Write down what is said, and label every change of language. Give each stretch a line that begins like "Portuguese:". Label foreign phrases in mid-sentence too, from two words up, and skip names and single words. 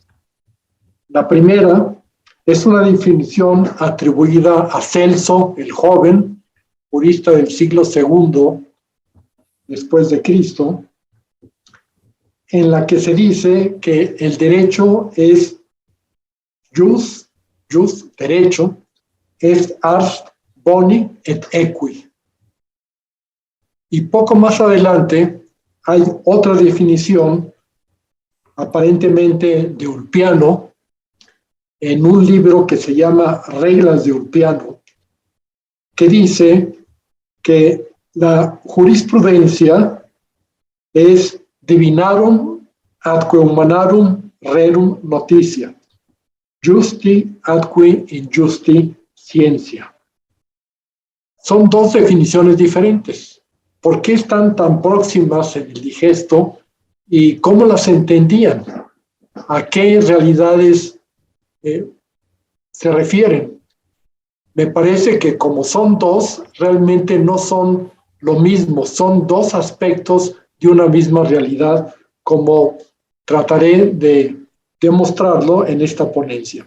Spanish: La primera es una definición atribuida a Celso, el joven, jurista del siglo II después de Cristo, en la que se dice que el derecho es jus, derecho,
Latin: est ars boni et equi.
Spanish: Y poco más adelante hay otra definición, aparentemente de Ulpiano, en un libro que se llama Reglas de Ulpiano, que dice que la jurisprudencia es
Latin: divinarum atque humanarum rerum noticia, justi atque injusti scientia.
Spanish: Son dos definiciones diferentes. ¿Por qué están tan próximas en el digesto y cómo las entendían? ¿A qué realidades se refieren? Me parece que como son dos, realmente no son lo mismo, son dos aspectos de una misma realidad, como trataré de demostrarlo en esta ponencia.